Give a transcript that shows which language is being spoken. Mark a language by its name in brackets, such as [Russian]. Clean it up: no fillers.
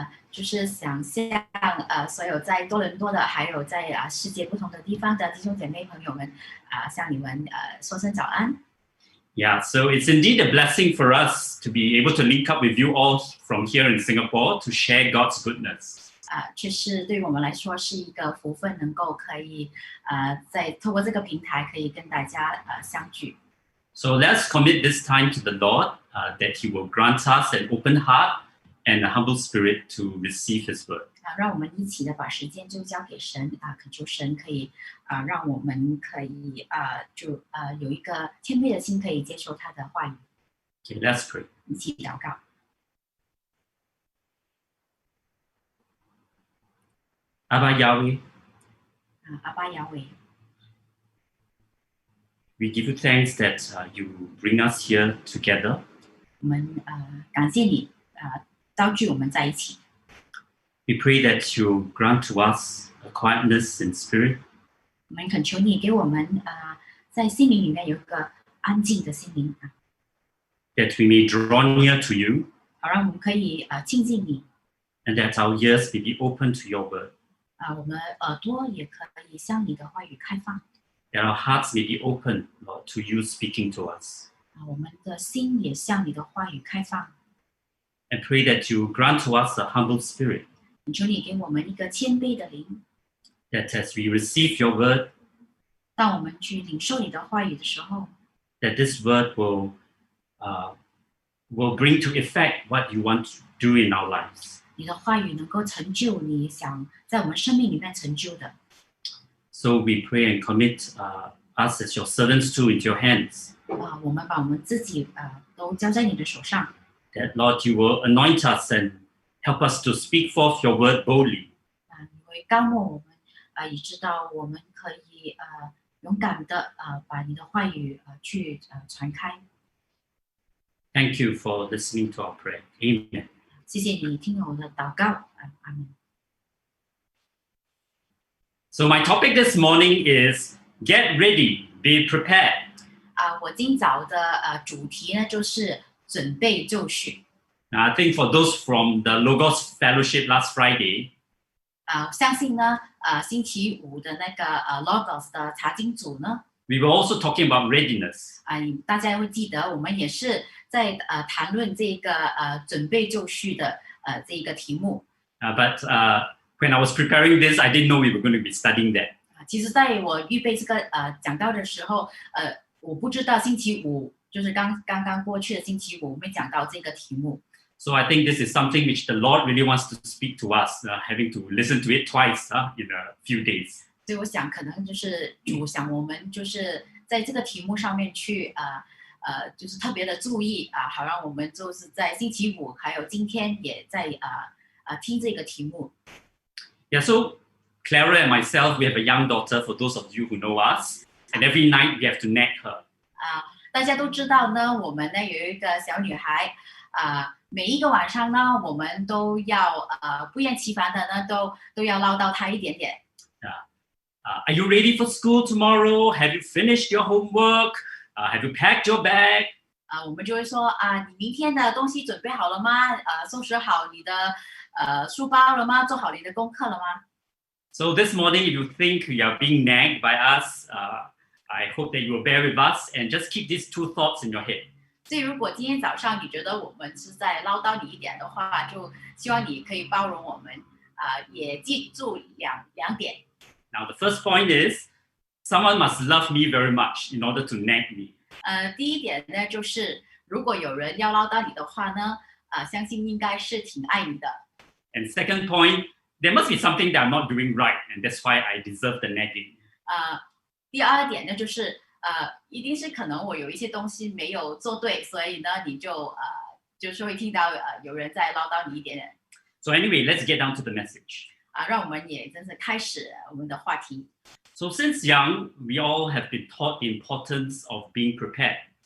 [Chinese] 就是想向所有在多伦多的，还有在世界不同的地方的弟兄姐妹朋友们向你们说声早安。 [English] Yeah, so it's indeed a blessing for us to be able to link up with you all from here in Singapore to share God's goodness. [Chinese] 确实对于我们来说是一个福分，能够可以在透过这个平台可以跟大家相聚。 [English] So let's commit this time to the Lord, that He will grant us an open heart and a humble spirit to receive His word. [Chinese] 让我们一起的把时间就交给神恳求神可以让我们可以有一个谦卑的心，可以接受他的话语。 [English] Okay, let's pray. [Chinese] 一起祷告。 [English] Abba Yahweh, [Chinese] 阿爸亚伟， [English] we give you thanks that you bring us here together. [Chinese] 我们感谢你召聚我们在一起。 [English] We pray that you grant to us a quietness in spirit, [Chinese] 我们恳求你给我们在心灵里面有一个安静的心灵 [English] that we may draw near to you, [Chinese] 好让我们可以亲近你 [English] and that our ears may be open to your word, [Chinese] 我们耳朵也可以向你的话语开放 [English] that our hearts may be open, Lord, to you speaking to us. [Chinese] 我们的心也向你的话语开放。 [English] And pray that you grant to us a humble spirit, [Chinese] 求你给我们一个谦卑的灵， [English] that as we receive your word, [Chinese] 当我们去领受你的话语的时候， [English] that this word will bring to effect what you want to do in our lives. [Chinese] 你的话语能够成就你想在我们生命里面成就的。 [English] So we pray and commit us as your servants too into your hands, [Chinese] 我们把我们自己都交在你的手上， [English] that Lord, you will anoint us and help us to speak forth your word boldly. [Chinese] 你会高抹我们以知道我们可以勇敢的把你的话语去传开。 [English] Thank you for listening to our prayer. Amen. [Chinese] 谢谢你听了我的祷告，阿门。 [English] So my topic this morning is get ready, be prepared. [Chinese] 我今早的主题呢就是准备就绪。 [English] Now, I think for those from the Logos Fellowship last Friday, [Chinese] 相信呢星期五的那个Logos 的查经组呢， [English] we were also talking about readiness. [Chinese] 大家会记得我们也是在谈论这个准备就绪的这一个题目。 [English] But when I was preparing this, I didn't know we were going to be studying that. [Chinese] 其实在我预备这个讲道的时候，我不知道星期五就是刚刚过去的星期五，我们讲到这个题目。 [English] So I think this is something which the Lord really wants to speak to us, having to listen to it twice in a few days. [Chinese] 所以我想可能就是主想我们就是在这个题目上面去就是特别的注意好让我们就是在星期五还有今天也在听这个题目。 [English] Yeah, so Clara and myself, we have a young daughter, for those of you who know us, and every night we have to nag her. [Chinese] 大家都知道呢，我们呢有一个小女孩每一个晚上呢，我们都要不厌其烦的呢都要唠叨她一点点。 [English] Are you ready for school tomorrow? Have you finished your homework? Have you packed your bag? [Chinese] 我们就会说你明天的东西准备好了吗？收拾好你的书包了吗？做好你的功课了吗？ [English] So this morning, if you think you are being nagged by us, I hope that you will bear with us and just keep these two thoughts in your head. [Chinese] 所以如果今天早上你觉得我们是在唠叨你一点的话，就希望你可以包容我们也记住两点。 [English] Now, the first point is someone must love me very much in order to nag me. [Chinese] 第一点呢，就是如果有人要唠叨你的话呢，相信应该是挺爱你的。 [English] And second point, there must be something that I'm not doing right, and that's why I deserve the nagging. [Chinese] 第二点呢，就是一定是可能我有一些东西没有做对，所以呢，你就是会听到有人在唠叨你一点点。 [English] So anyway, let's get down to the message. [Chinese] 让我们也真是开始我们的话题。 [English] So since young, we all have been taught the importance of being prepared.